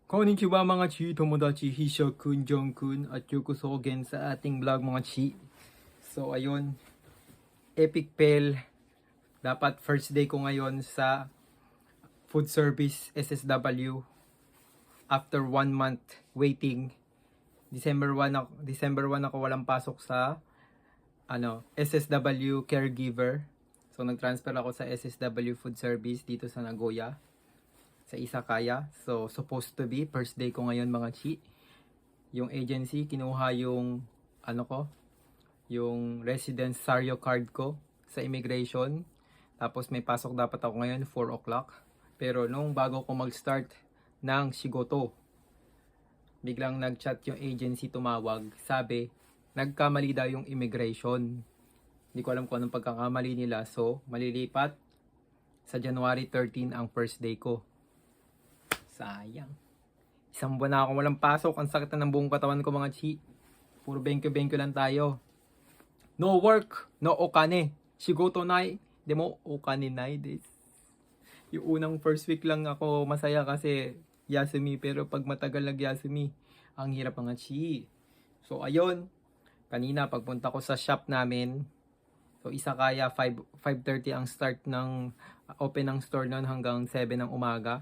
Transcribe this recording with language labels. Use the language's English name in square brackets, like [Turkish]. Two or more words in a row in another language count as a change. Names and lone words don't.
[Filipino] Konnichiwa mga chi, tomodachi, Hisha-kun, Jong-kun, at yokoso again sa ating vlog mga chi. So ayun, epic fail. Dapat [English] first day [Filipino] ko ngayon sa [English] food service [Filipino] SSW after 1 month waiting. December 1 ako walang pasok sa SSW caregiver. So nag-transfer ako sa SSW [English] food service [Filipino] dito sa Nagoya, sa Isakaya. So [English] supposed to be first day [Filipino] ko ngayon mga chi. Yung agency kinuha yung yung residence Sario card ko sa immigration. Tapos may pasok dapat ako ngayon 4 o'clock. Pero nung bago ko mag-start ng Shigoto, biglang nag-chat yung agency, tumawag. Sabi, nagkamali daw yung immigration. Hindi ko alam kung anong pagkakamali nila. So, malilipat sa January 13 ang [English] first day [Filipino] ko. Sayang. Isang buwan na akong walang pasok. Ang sakit na ng buong katawan ko mga chi. Puro benkyo-benkyo lang tayo. [English] No work, no okane. [Japanese] 仕事ない、でもお金ないです. [Filipino] Yung unang [English] first week [Filipino] lang ako masaya kasi Yasumi. Pero pag matagal nag-Yasumi, ang hirap mga chi. So ayun, kanina pagpunta ko sa shop namin. So Isakaya, 5:30 ang start ng open ng store noon hanggang 7 ng umaga.